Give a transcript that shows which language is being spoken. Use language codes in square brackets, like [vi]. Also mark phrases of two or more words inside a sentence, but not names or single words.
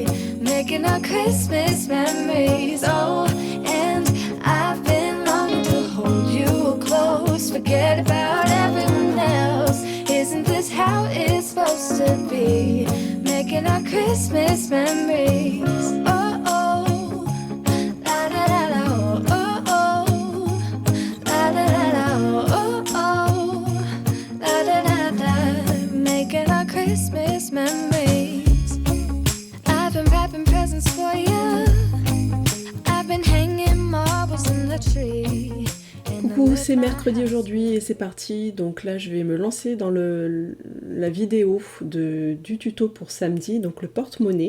[en] Making our Christmas memories. Oh, and I've been longing to hold you close. Forget about everyone else. Isn't this how it's supposed to be? Making our Christmas memories. Oh, oh, la da da da, oh, oh, oh, la da da da, oh, oh, la da da da. Making our Christmas memories. I've been wrapping presents for you. I've been hanging marbles in the tree. [fr] Coucou, c'est mercredi aujourd'hui et c'est parti. Donc là je vais me lancer dans la vidéo du tuto pour samedi, donc le porte-monnaie.